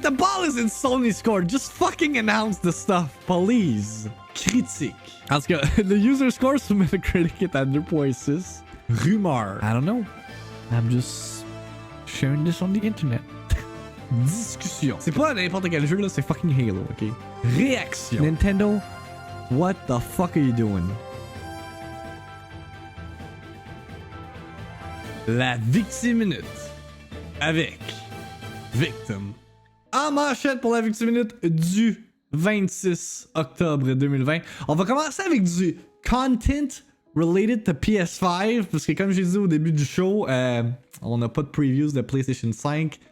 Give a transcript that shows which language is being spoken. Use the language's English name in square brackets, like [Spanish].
[English] The ball is in Sony's court. Just fucking announce the stuff, please. [French] Critique. En tout cas, le user score sur Metacritic est à 2.6. [English] Rumeur. I don't know. I'm just sharing this on the internet. [French] Discussion. C'est pas n'importe quel jeu là, c'est fucking Halo, ok? Réaction. [English] Nintendo, what the fuck are you doing? [French] La VIICTIIMINUTE avec Victim. En manchette pour la VIICTIIMINUTE du 26 octobre 2020. On va commencer avec du [English] content related to PS5 [French] parce que comme j'ai dit au début du show, on n'a pas de previews de PlayStation 5.